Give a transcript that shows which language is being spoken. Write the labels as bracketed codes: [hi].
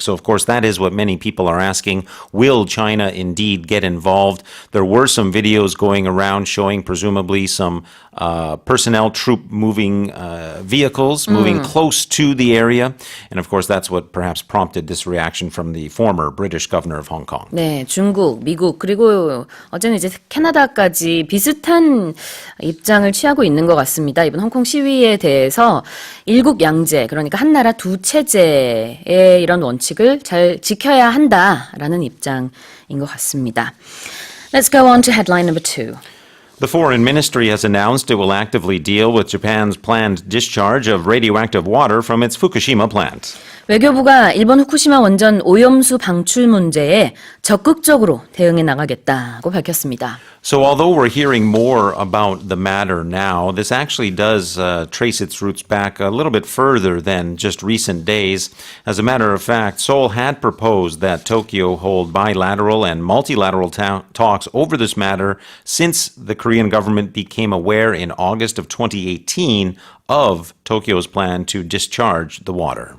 [en] So, of course, that is what many people are asking. Will China indeed get involved? There were some videos going around showing presumably some personnel troop moving vehicles moving close to the area. And, of course, that's what perhaps prompted this reaction from the former British governor of Hong Kong. [ko] 네, 중국, 미국, 그리고 어제는 이제 캐나다까지 비슷한 입장을 취하고 있는 것 같습니다. 이번 홍콩 시위에 대해서 일국 양제, 그러니까 한 나라 두 체제의 이런 원칙을 잘 지켜야 한다라는 입장인 것 같습니다. [en] Let's go on to headline number 2. The Foreign Ministry has announced it will actively deal with Japan's planned discharge of radioactive water from its Fukushima plant. [ko] 외교부가 일본 후쿠시마 원전 오염수 방출 문제에 적극적으로 대응해 나가겠다고 밝혔습니다. [en] So although we're hearing more about the matter now, this actually does trace its roots back a little bit further than just recent days. As a matter of fact, Seoul had proposed that Tokyo hold bilateral and multilateral talks over this matter since the Korean government became aware in August of 2018 of Tokyo's plan to discharge the water.